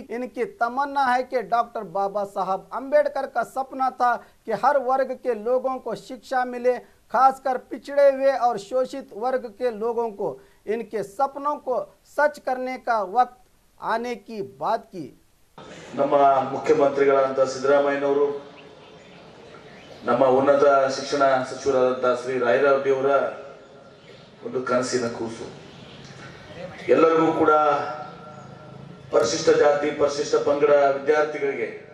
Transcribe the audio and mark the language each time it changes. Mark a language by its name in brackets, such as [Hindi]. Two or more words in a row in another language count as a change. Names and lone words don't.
[Hindi] इनकी तमन्ना है कि डॉक्टर बाबा साहब अंबेडकर का सपना था कि हर वर्ग के लोगों को शिक्षा मिले, खासकर पिछड़े हुए और शोषित वर्ग के लोगों को। इनके सपनों को सच करने का वक्त आने की बात की। [Kannada] ನಮ್ಮ ಮುಖ್ಯಮಂತ್ರಿಗಳಾದಂತ ಸಿದ್ದರಾಮಯ್ಯನವರು ನಮ್ಮ ಉನ್ನತ ಶಿಕ್ಷಣ ಸಚಿವರಾದಂತ ಶ್ರೀ ರಾಯರೆಡ್ಡಿ ಅವರ ಒಂದು ಕನಸಿನ ಕೂಸು ಎಲ್ಲರಿಗೂ ಕೂಡ ಪರಿಶಿಷ್ಟ ಜಾತಿ ಪರಿಶಿಷ್ಟ ಪಂಗಡ ವಿದ್ಯಾರ್ಥಿಗಳಿಗೆ